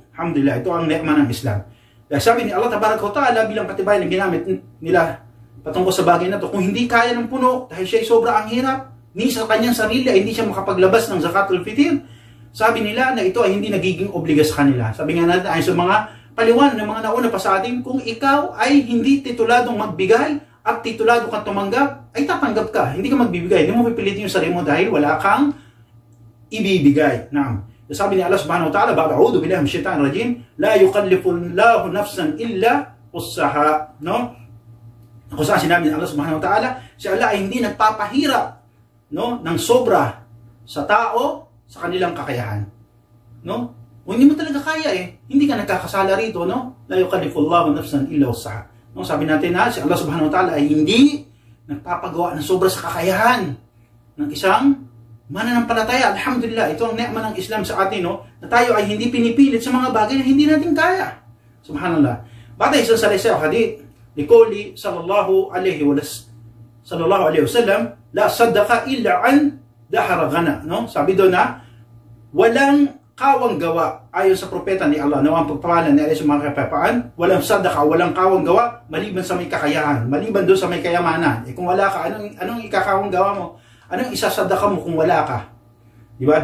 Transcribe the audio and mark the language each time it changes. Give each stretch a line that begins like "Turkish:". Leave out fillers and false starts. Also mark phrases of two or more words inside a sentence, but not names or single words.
Filipino: Alhamdulillah, ito ang ni'ma ng Islam. Dahil sabi ni Allah
Arabic: تبارك وتعالى,
Filipino: bilang patibay na ginamit nila patungkol sa bagay na to, kung hindi kaya ng puno, dahil siya ay sobra ang hirap, ni sa kanyang sarili ay hindi siya makapaglabas ng Zakatul Fitr, sabi nila na ito ay hindi nagiging obliga sa kanila. Sabi nga natin, ayon sa mga paliwanag ng mga nauna pa sa atin, kung ikaw ay hindi tituladong magbigay at titulado kang tumanggap, ay tatanggap ka. Hindi ka magbibigay. Hindi mo pipilitin yung sarili mo dahil wala kang ibibigay. Naam. Sabi ni
Arabic: الله سبحانه وتعالى، أعوذ بالله من الشيطان الرجيم، لا يكلف الله نفسا إلا وسعها."
Filipino: No? Kung saan sinabi ni Allah
Arabic: سبحانه وتعالى,
Filipino: si Allah ay hindi nagpapahirap, no, ng sobra sa tao sa kanilang kakayahan. No? Kung hindi mo talaga kaya hindi ka nagkakasala rito, no?
Arabic: لا يكلف الله نفسا إلا وسعها.
Filipino: No, sabi natin na si Allah
Arabic: سبحانه وتعالى
Filipino: ay hindi nagpapagawa ng sobra sa kakayahan ng isang mananampalataya. Alhamdulillah, ito ang ni'ma ng Islam sa atin, no? Na tayo ay hindi pinipilit sa mga bagay na hindi natin kaya. Subhanallah. Batay sa salisa o hadith,
Arabic: لقوله صلى الله عليه وسلم، لا صدقة إلا عن ظهر غنى,
Filipino: no? Sabi doon na walang kawang gawa ayon sa propeta ni Allah, nawang pagpapalan ni Allah sa mga kapayapaan, walang sadaka, walang kawang gawa maliban sa may kakayahan, maliban doon sa may kayamanan. Kung wala ka, anong ikakawang gawa mo? Anong isasadaka mo kung wala ka? Di ba?